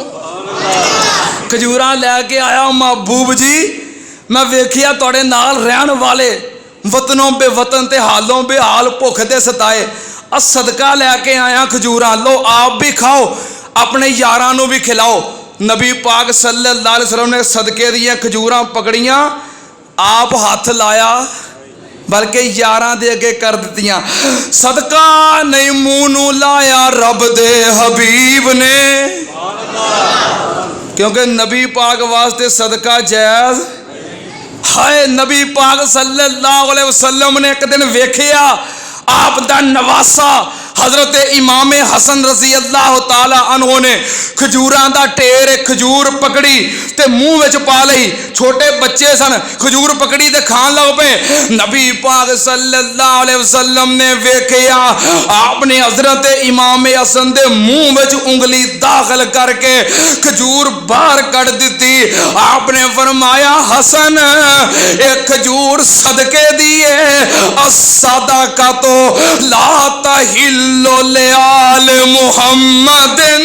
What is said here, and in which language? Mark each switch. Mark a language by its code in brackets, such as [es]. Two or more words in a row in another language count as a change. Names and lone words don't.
[pa] کھجورا لے کے آیا محبوب جی، میں ویکھیا تہاڈے نال رہن والے وطنوں بے وطن تے حالوں بے حال بھکھ دے ستائے، ا صدقہ لے کے آیا کھجورا، لو آپ بھی کھاؤ اپنے یاراں نوں بھی کھلاؤ. نبی پاک [ar] صلى الله عليه وسلم [pa] نے صدقے دیاں کھجوراں پھڑیاں، آپ ہتھ لایا بلکہ یاراں دے اگے کر دتیاں. صدقہ نہیں منہ نوں لایا رب دے حبیب نے، کیونکہ نبی پاک واسطے صدقہ جائز ہے. نبی پاک [ar] صلى الله عليه وسلم [pa] نے ایک دن ویکھیا آپ دا نواسہ حضرت امام حسن [ar] رضي الله تعالى عنه [pa] نے کھجوراں دا ڈھیر کھجور پھڑی تے منہ وچ پا لئی. چھوٹے بچے سن، کھجور پھڑی تے کھان لگ پے. نبی پاک [ar] صلى الله عليه وسلم [pa] نے ویکھیا آپنے حضرت امام حسن دے منہ وچ انگلی داخل کرکے کھجور باہر کڈھ دی. آپنے فرمایا حسن ایک کھجور صدقے دی ہے, [ar] الصدقة تو لا تحل لآل محمد.